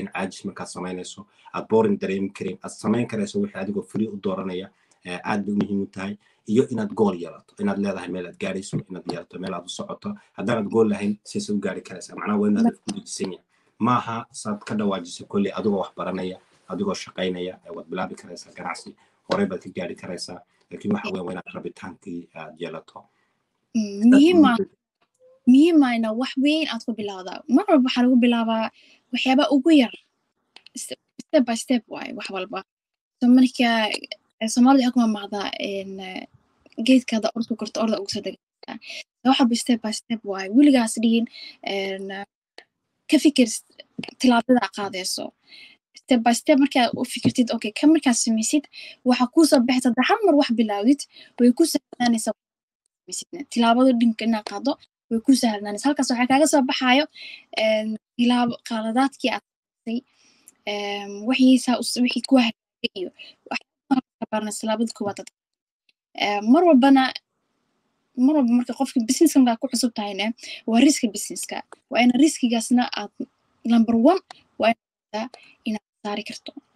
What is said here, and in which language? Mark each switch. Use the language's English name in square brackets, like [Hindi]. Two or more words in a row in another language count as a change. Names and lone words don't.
[Somali] caajis markaad samaynayso aad boring dareemi karin aad samayn karayso wixii adigoo free u dooranaya aad bay muhiim u tahay iyo inaad gool yeelato inaad leedahay meel aad gaarayso inaad yeelato meel aad u socoto haddaanad gool lahayn siisa u gaari karaysaa macnaha waa inaad ku dejisan yahay maaha saad ka dhawaajisay kolley adigoo wax baranaya adigoo shaqaynaya waad bilaabi karaysaa ganacsi horey baad ka gaari karaysaa laakiin waxa weyn waa inaad rabitaankii aad yeelato muhiimayna wax weyn aad ku bilowdaa mar walba waxaa lagu bilaabaa waxyaaba ugu yar [English] step by step [Somali] waaye wax walba so marka soomaalida waxay ku mamacdaa geedkaada ordu korto orda ugu soo degaysaa wax walba [English] step by step [Somali] waaye weligaas dhihin ka fikir tilaabada qaadayso [English] step by step [Somali] markaa u fikirtid okay ka markaa samaysid waxa kuu soo baxaysa hal mar wax bilaawdid way ku sahlanaysaa tilaabada dhinka inaa qaado way ku sahlanaysaa halkaas waxaa kaaga soo baxayo tilaabo qaladaadkii aad sameysay wixii ku hagaagay iyo tilaabada koowaad mar walba marka qofka businesska markaa ku cusub tahayna waa riska businesska waa ina riskigaasna aad number 1 waa inaad saari karto